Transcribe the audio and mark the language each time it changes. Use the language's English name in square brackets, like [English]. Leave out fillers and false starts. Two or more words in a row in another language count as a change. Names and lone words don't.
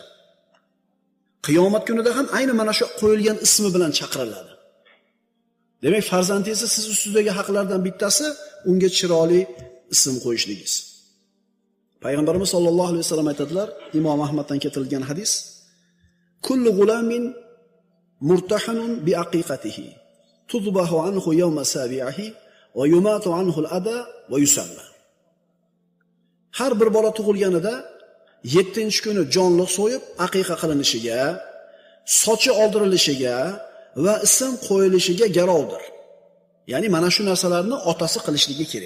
[Uzbek] Qiyomat kunida ham ayni mana shu qo'yilgan ismi bilan chaqiriladi. Demak, farzandingiz siz ustidagi haqlardan bittasi unga chiroyli ism qo'yishligingiz. Payg'ambarimiz [Arabic] صلى الله عليه وسلم [Uzbek] aytadilar, Imom Ahmaddan keltirilgan hadis: [Arabic] كل غلام مرتهن بعقيقته تذبح عنه يوم سابعه ويماط عنه الأذى ويسمى. [Uzbek] Har bir bola tug'ilganida 7-kuni jonliq so'yib aqiqa qilinishiga, sochi oldirilishiga va ism qo'yilishiga garovdir. Ya'ni mana shu narsalarni otasi qilishligi kerak.